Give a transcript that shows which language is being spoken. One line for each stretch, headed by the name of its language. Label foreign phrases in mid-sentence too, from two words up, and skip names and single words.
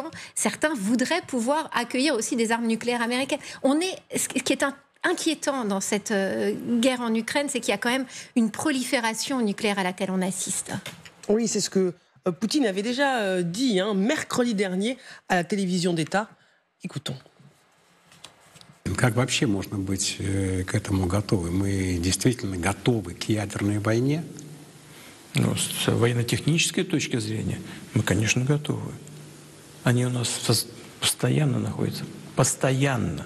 French: Certains voudraient pouvoir accueillir aussi des armes nucléaires américaines. Ce qui est inquiétant dans cette guerre en Ukraine, c'est qu'il y a quand même une prolifération nucléaire à laquelle on assiste. Oui, c'est ce que Poutine avait déjà dit mercredi dernier à la télévision d'État. Écoutons.
Russian: Как вообще можно быть к этому готовы? Мы действительно готовы к ядерной войне? Ну, с военно-технической точки зрения мы, конечно, готовы. Они у нас постоянно находятся. Постоянно.